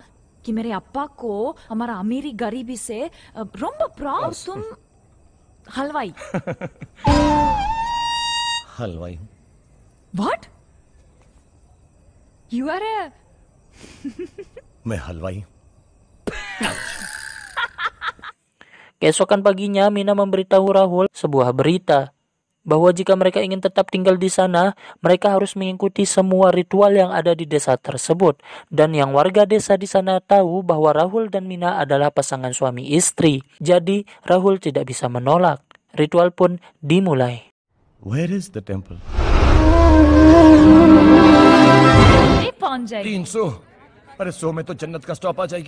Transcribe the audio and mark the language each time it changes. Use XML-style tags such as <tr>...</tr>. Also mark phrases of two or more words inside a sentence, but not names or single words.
<hi>कि मेरे अप्पा को हमारा अमीरी गरीबी से रोम्बा प्राउड तुम हलवाई। हलवाई</hi> <en>What you are a</en> <hi>मैं हलवाई.</hi> <id>Keesokan paginya, Mina memberitahu Rahul sebuah berita bahwa jika mereka ingin tetap tinggal di sana, mereka harus mengikuti semua ritual yang ada di desa tersebut. Dan yang warga desa di sana tahu bahwa Rahul dan Mina adalah pasangan suami istri. Jadi, Rahul tidak bisa menolak. Ritual pun dimulai.</id> <en>Where is the temple? 300.</en> <hi>अरे 100 में तो जन्नत का स्टॉप आ जाएगी.</hi>